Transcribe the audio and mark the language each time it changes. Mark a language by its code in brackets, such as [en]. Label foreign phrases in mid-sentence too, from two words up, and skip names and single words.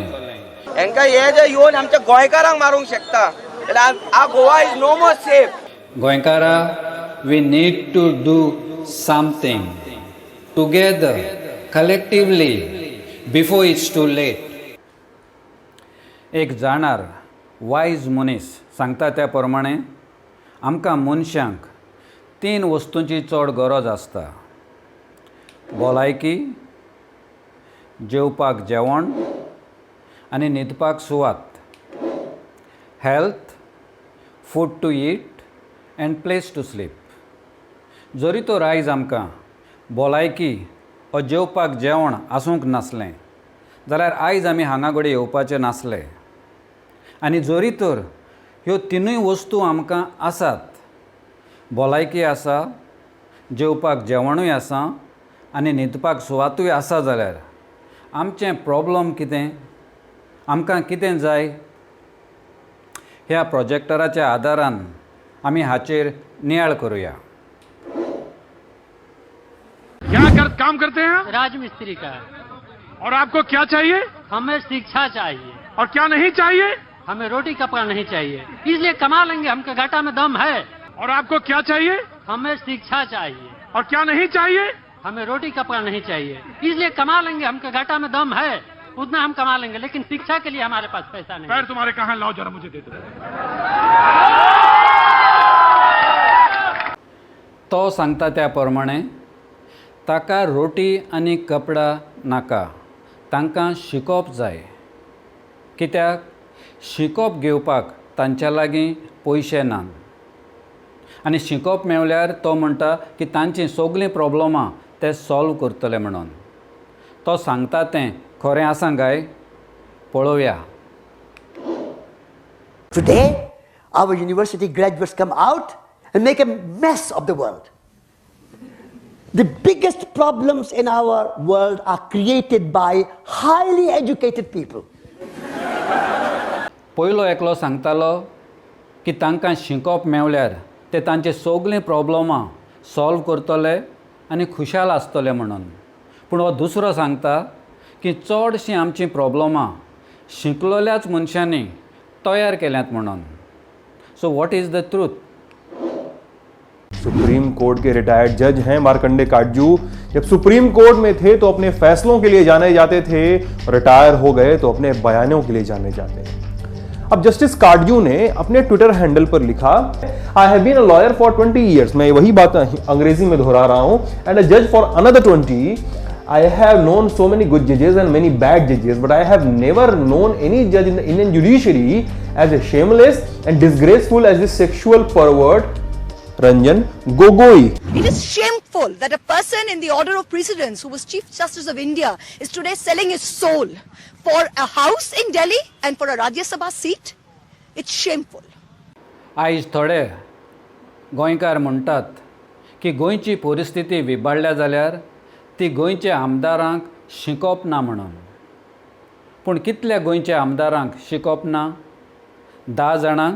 [kok] हांकां हे जे येवन आमच्या गोंयकारांक मारूंक शकता जाल्यार आ [en] Goa is no more safe. [kok] गोंयकारा, [en] we need to do something together collectively before it's too late. [kok] एक जाणार वायज मनीस सांगता त्या प्रमाणे आमकां मनशांक 3 वस्तूंची चड गरज आसता. भलायकी, जेवपाक जेवण आनी न्हिदपाक सुवात. [en] health, food to eat and place to sleep. [kok] जरी तर आयज आमकां भलायकी वा जेवपाक जेवण आसूंक नासलें जाल्यार आयज आमी हांगा घडये येवपाचे नासले. आनी जरी तर ह्यो 3 वस्तू आमकां आसात, भलायकी आसा, जेवपाक जेवणूय आसा आनी न्हिदपाक सुवातूय आसा, जाल्यार आमचें प्रॉब्लम कितें, आमकां कितें जाय, ह्या प्रोजेक्टराच्या आदारान आमी हाचेर नियाळ करुया. [hi] काम करते हैं राजमिस्त्री का. और आपको क्या चाहिए? हमें शिक्षा चाहिए. और क्या नहीं चाहिए? हमें रोटी कपड़ा नहीं चाहिए, इसलिए कमा लेंगे, हमके घाटा में दम है. और आपको क्या चाहिए? हमें शिक्षा चाहिए. और क्या नहीं चाहिए? हमें रोटी कपड़ा नहीं चाहिए, इसलिए कमा लेंगे, हमके घाटा में दम है, उतना हम कमा लेंगे, लेकिन शिक्षा के लिए हमारे पास पैसा नहीं. पैर तुम्हारे कहाँ, लाओ जरा मुझे दे दो. [kok] तो सांगता त्या प्रमाणे ताका रोटी आनी कपडा नाका, तांकां शिकप जाय. कित्याक शिकप घेवपाक तांच्या लागीं पयशे नात. आनी शिकप मेवल्यार तो म्हणटा की तांचीं सगळीं प्रॉब्लमां ते सॉल्व करतले म्हणून. तो सांगता तें खरें आसा काय, पळोवया. [en] Today, our university graduates come out and make a mess of the world. The biggest problems in our world are created by highly educated people. [kok] पयलो एकलो सांगतालो की तांकां शिकप मेवल्यार ते तांचे सगळीं प्रॉब्लमां सॉल्व करतले आनी खुशाल आसतले म्हणून. पूण हो दुसरो सांगता की चडशीं आमचीं प्रॉब्लमां शिकलोल्याच मनशांनी तयार केल्यांत म्हणून. [en] so what is the truth? [hi] सुप्रीम कोर्ट के [en] retired judge [hi] हैं मार्कंडे काटजू. जब सुप्रीम कोर्ट में थे तो अपने फैसलों के लिए जाने जाते थे, रिटायर हो गए तो अपने बयानों के लिए जाने जाते हैं. अब जस्टिस काटजू ने अपने [en] Twitter handle [hi] पर लिखा, [en] I have been a lawyer for 20 years. [hi] मैं वही बात अंग्रेजी में दोहरा रहा हूं. [en] and a judge for another 20. I have known so many good judges and many bad judges, but I have never known any judge in the Indian judiciary as a shameless and disgraceful as this sexual pervert Ranjan Gogoi. It is shameful that a person in the order of precedence who was Chief Justice of India is today selling his soul for a house in Delhi and for a Rajya Sabha seat. It's shameful. [kok] आयज थोडे गोंयकार म्हणटात की गोंयची परिस्थिती विबाडल्या जाल्यार ती गोंयच्या आमदारांक शिकप ना म्हणून. पूण कितल्या गोंयच्या आमदारांक शिकप ना? 10 जाणांक?